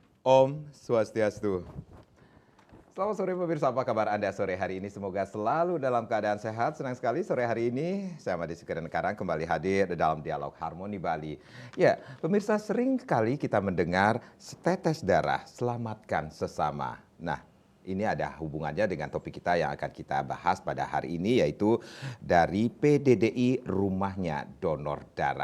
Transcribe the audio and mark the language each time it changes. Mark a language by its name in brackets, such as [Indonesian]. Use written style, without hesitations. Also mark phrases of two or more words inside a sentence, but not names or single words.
[Balinese] Om Swastiastu. [Indonesian] Selamat sore pemirsa, apa kabar Anda sore hari ini? Semoga selalu dalam keadaan sehat. Senang sekali sore hari ini saya Made Sukeren Karang kembali hadir dalam dialog Harmoni Bali. Ya, pemirsa, sering kali kita mendengar setetes darah, selamatkan sesama. Nah, ini ada hubungannya dengan topik kita yang akan kita bahas pada hari ini, yaitu dari PDDI Rumahnya Donor Darah.